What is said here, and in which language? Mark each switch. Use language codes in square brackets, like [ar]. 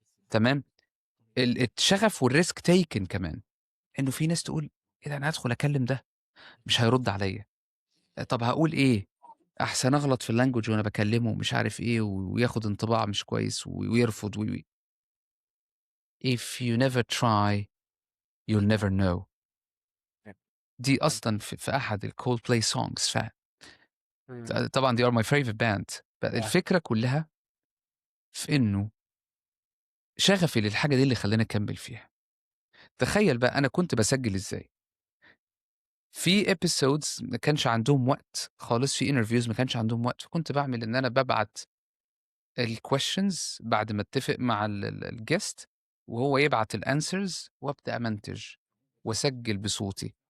[ar] تمام؟ الشغف وال [en] risk taken [ar] كمان، إنه في ناس تقول إيه ده، أنا هادخل أكلّم ده مش هيرُد عليّا، طب هاقول إيه؟ أحسن أغلط في الlanguage وأنا باكلمه ومش عارف إيه وياخد انطباع مش كويس ويرفض و. [en] If you never try you'll never know. [ar] دي أصلًا في أحد [en] الColdplay songs [ar] طبعًا [en] they are my favorite band. Yeah. [ar] الفكرة كلها في إنه شغفي للحاجة دي اللي خلّاني أكمّل فيها. تخيّل بقى أنا كنت باسجّل إزاي؟ في episodes ما كانش عندهم وقت خالص، في interviews ما كانش عندهم وقت، فكنت باعمل إن أنا بابعت الquestions بعد ما أتّفق مع الguest وهو يبعت الanswers وأبدأ أمنتج وأسجّل بصوتي.